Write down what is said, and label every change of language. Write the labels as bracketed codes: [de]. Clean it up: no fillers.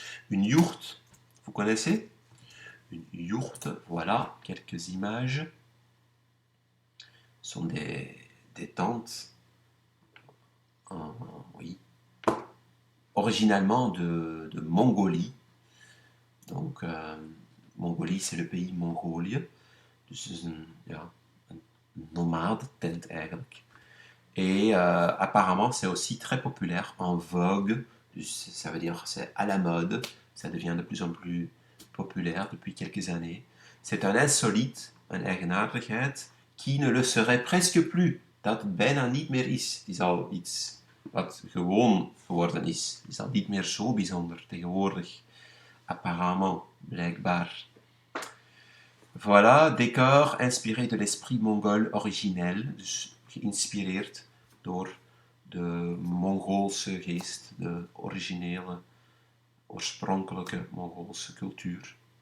[fr] Une yourte, vous connaissez? Une yourte, voilà quelques images. Ce sont des tentes, oui, originalement de Mongolie. Donc, Mongolie, c'est le pays Mongolië. [nl] Dus het is een nomade tent eigenlijk. [fr] Et apparemment, c'est aussi très populaire, en vogue. Ça veut dire c'est à la mode. Ça devient de plus en plus populaire depuis quelques années. C'est un insolite, [nl] een eigenaardigheid, [fr] qui ne le serait presque plus. [nl] Dat het bijna niet meer is. Het is al iets wat gewoon geworden is. Het is al niet meer zo bijzonder tegenwoordig. Apparemment, blijkbaar. [fr] Voilà, décor inspiré de l'esprit mongol originel, [nl] dus geïnspireerd door de Mongoolse geest, de originele, oorspronkelijke Mongoolse cultuur.